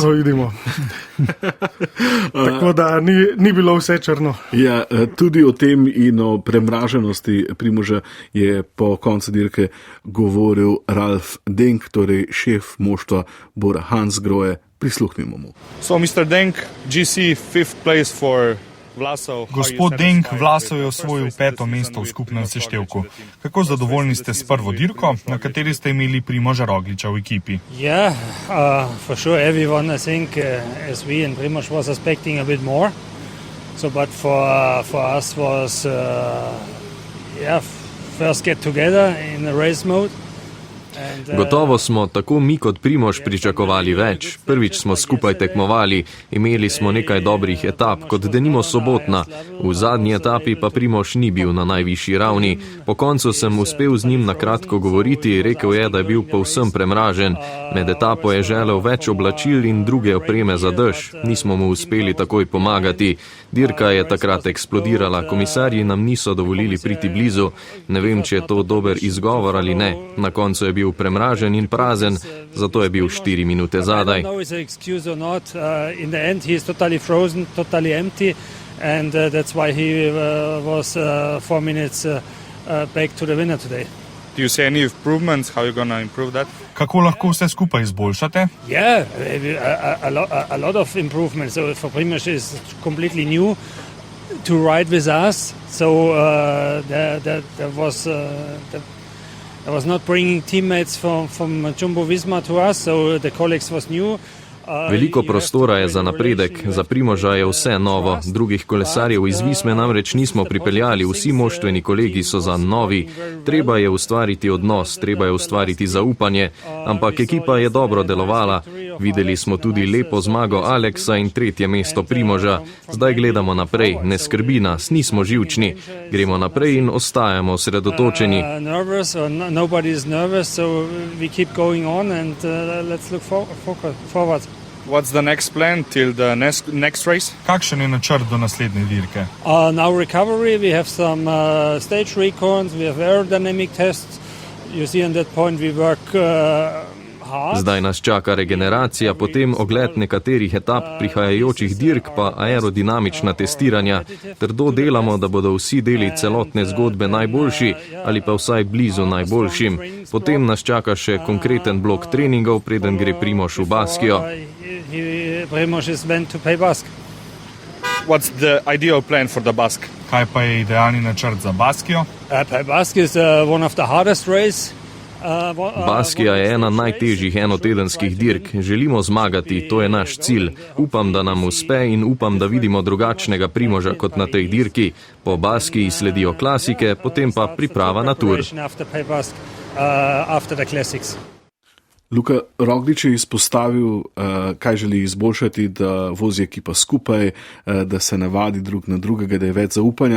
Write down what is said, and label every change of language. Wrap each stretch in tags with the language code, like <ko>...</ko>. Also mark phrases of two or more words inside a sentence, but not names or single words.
<sl>To vidimo. Tako da ni bilo vse črno. Ja, tudi o tem in o premraženosti Primoža je po koncu dirke govoril Ralf Denk, torej šef moštva Bora Hansgrohe. Prisluhnimo mu.</sl> <en>So, Mr. Denk, GC, 5th place for Vlasov.</en> <sl>Gospod Denk, Vlasov je osvojil 5. mesto v skupnem seštevku. Kako zadovoljni ste s prvo dirko, na kateri ste imeli Primoža Rogliča v ekipi?</sl> <en>Yeah, for sure everyone, I think, as we and Primož was expecting a bit more. So, but for us was, first get together in the race mode.</en> <sl>Gotovo smo tako mi kot Primož pričakovali več. Prvič smo skupaj tekmovali, imeli smo nekaj dobrih etap, kot denimo sobotna. V zadnji etapi pa Primož ni bil na najvišji ravni. Po koncu sem uspel z njim na kratko govoriti, rekel je, da je bil povsem premražen. Med etapo je želel več oblačil in druge opreme za dež. Nismo mu uspeli takoj pomagati. Dirka je takrat eksplodirala, komisarji nam niso dovolili priti blizu. Ne vem, če je to dober izgovor ali ne. Na koncu je bil premražen in prazen, zato je bil 4 minute zadaj.</sl> <en>Do you see any improvements? How are you going to improve that?</en> <sl>Kako lahko vse skupaj izboljšate?</sl> <en>Yeah, a lot of improvements. So for Primož is completely new to ride with us. So there was not bringing teammates from Jumbo Visma to us. So the colleagues was new.</en> <sl>Veliko prostora je za napredek, za Primoža je vse novo, drugih kolesarjev iz Visme namreč nismo pripeljali, vsi moštveni kolegi so za novi. Treba je ustvariti odnos, treba je ustvariti zaupanje, ampak ekipa je dobro delovala. Videli smo tudi lepo zmago Aleksa in 3. mesto Primoža. Zdaj gledamo naprej, ne skrbi nas, nismo živčni. Gremo naprej in ostajamo osredotočeni.</sl> <en>What's the next plan till the next race?</en> <sl>Kakšen je načrt do naslednje dirke?</sl> <en>Now recovery, we have some stage recons, we have aerodynamic tests. You see on that point we work hard.</en> <sl>Zdaj nas čaka regeneracija, potem ogled nekaterih etap prihajajočih dirk pa aerodinamična testiranja. Trdo delamo, da bodo vsi deli celotne zgodbe najboljši ali pa vsaj blizu najboljšim. Potem nas čaka še konkreten blok treningov, preden gre Primož v Baskijo.</sl> <en>What's the ideal plan for the Basque?</en> <sl>Kaj pa je idealni načrt za Baskijo?</sl> <en>Basque is one of the hardest race.</en> <sl>Baskija je ena najtežjih enotedenskih dirk. Želimo zmagati, to je naš cilj. Upam, da nam uspe in upam, da vidimo drugačnega Primoža kot na tej dirki. Po Baskiji sledijo klasike, potem pa priprava na tur. Luka Roglič je izpostavil, kaj želi izboljšati, da vozi ekipa skupaj, da se navadi drug na drugega, da je več zaupanja.</sl>